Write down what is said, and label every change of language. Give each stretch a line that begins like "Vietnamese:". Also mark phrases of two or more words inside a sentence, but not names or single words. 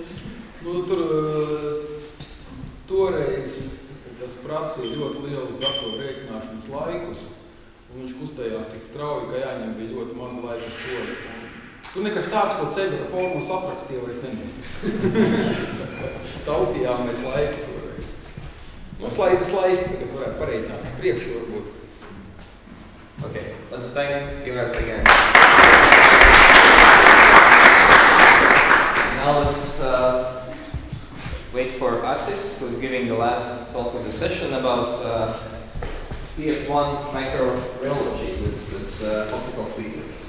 Latvian: Toreiz tas prasīja ļoti lielus datoru rēķināšanas laikus, un viņš kustējās tik strauji, ka jāņem bija ļoti maz laika soļi. Tur nekas tāds, ko Cēbera formulas aprakstīja, vairs nebija. Taupījām mēs laiku toreiz. Mums laiks tagad varētu pareiķināt priekšu varbūt.
English: Okay, let's thank Ivars again. Now let's wait for Artis, who is giving the last talk of the session about PF1 micro-rheology with optical tweezers.